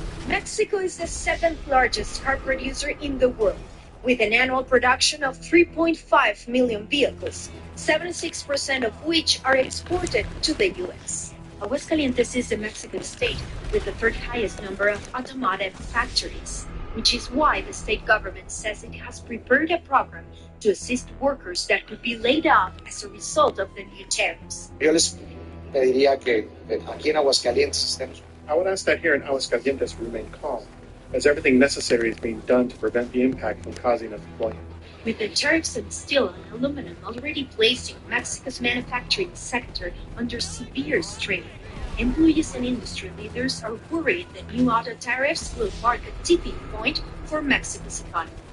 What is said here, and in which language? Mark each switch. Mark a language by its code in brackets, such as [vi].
[en] Mexico is the seventh largest car producer in the world, with an annual production of 3.5 million vehicles, 76% of which are exported to the U.S. Aguascalientes is the Mexican state with the third highest number of automotive factories, which is why the state government says it has prepared a program to assist workers that could be laid off as a result of the new tariffs. [es] Yo les pediría que aquí en Aguascalientes estemos. [en] I would ask that here in Aguascalientes remain calm, as everything necessary is being done to prevent the impact from causing unemployment. With the tariffs on steel and aluminum already placing Mexico's manufacturing sector under severe strain, employees and industry leaders are worried that new auto tariffs will mark a tipping point for Mexico's economy.